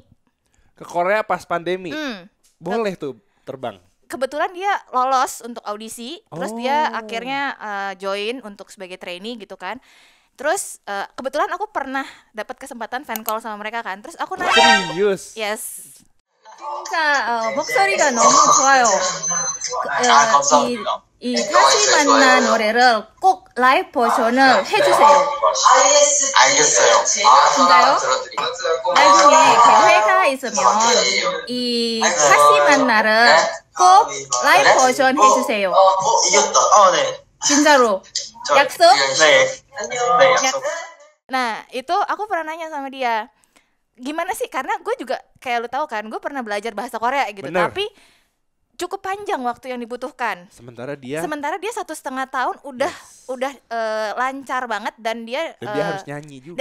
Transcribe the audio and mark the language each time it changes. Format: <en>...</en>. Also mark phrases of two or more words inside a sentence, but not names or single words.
<id>Ke Korea pas pandemi. Boleh tuh terbang. Kebetulan dia lolos untuk audisi, terus dia akhirnya join untuk sebagai trainee gitu kan. Terus kebetulan aku pernah dapat kesempatan</id> <en>fan call</en> <id>sama mereka kan. Terus aku nanya. Serius? Yes.</id> <ko>진짜 목소리가 너무 좋아요. 이 다시 만나 노래를 꼭 라이브 버전을 해주세요. 알겠어요. 진짜요? 나중에 기회가 있으면 이 다시 만나를 꼭 라이브 버전 해주세요. 이겼다. 네. 진짜로. 약속? 네. 네, 약속.</ko> <id>Nah, itu aku pernah nanya sama dia. Gimana sih? Karena gue juga kayak lu tahu kan, gue pernah belajar bahasa Korea gitu. Bener. Tapi cukup panjang waktu yang dibutuhkan. Sementara dia 1,5 tahun udah lancar banget dan dia harus nyanyi juga.</id>